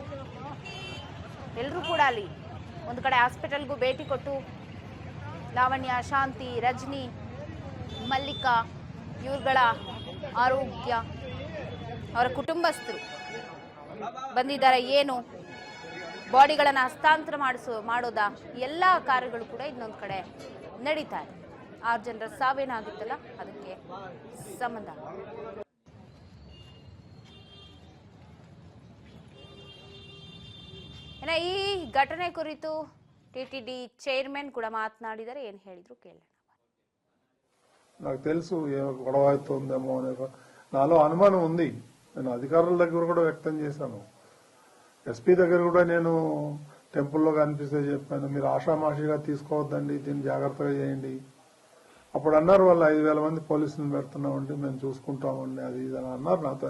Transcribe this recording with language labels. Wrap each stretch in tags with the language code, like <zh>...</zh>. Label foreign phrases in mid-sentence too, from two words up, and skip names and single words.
<kn>ಎಲ್ಲರೂ ಕೂಡ ಅಲ್ಲಿ ಒಂದು ಕಡೆ ಹಾಸ್ಪಿಟಲ್ಗೂ ಭೇಟಿ ಕೊಟ್ಟು ಲಾವಣ್ಯ, ಶಾಂತಿ, ರಜನಿ, ಮಲ್ಲಿಕಾ ಇವ್ರುಗಳ ಆರೋಗ್ಯ, ಅವರ ಕುಟುಂಬಸ್ಥರು ಬಂದಿದ್ದಾರೆ, ಏನು ಬಾಡಿಗಳನ್ನು ಹಸ್ತಾಂತರ ಮಾಡೋದಾ, ಎಲ್ಲ ಕಾರ್ಯಗಳು ಕೂಡ ಇನ್ನೊಂದು ಕಡೆ ನಡೀತಾ ಇದೆ. 6 ಜನರ ಸಾವೇನಾಗಿತ್ತಲ್ಲ ಅದಕ್ಕೆ ಸಂಬಂಧ. ಈ ಘಟನೆ ಕುರಿತು ಟಿಟಿಡಿ ಚೈರ್ಮನ್ ಕೂಡ మాట్లాడిದರೆ, ఏం ಹೇಳಿದ್ರು ಕೇಳೋಣ.</kn> <te>నాకు తెలుసు గొడవ అవుతుందేమో అనే నాలో అనుమానం ఉంది. నేను అధికారుల దగ్గర కూడా వ్యక్తం చేశాను. ఎస్పీ దగ్గర కూడా నేను టెంపుల్లో కనిపిస్తే చెప్పాను, మీరు ఆషామాషిగా తీసుకోవద్దండి, దీన్ని జాగ్రత్తగా చేయండి. అప్పుడు అన్నారు వాళ్ళు 5,000 మంది పోలీసులను పెడుతున్నామండి, మేము చూసుకుంటామండి, అది ఇది అని అన్నారు నాతో.</te>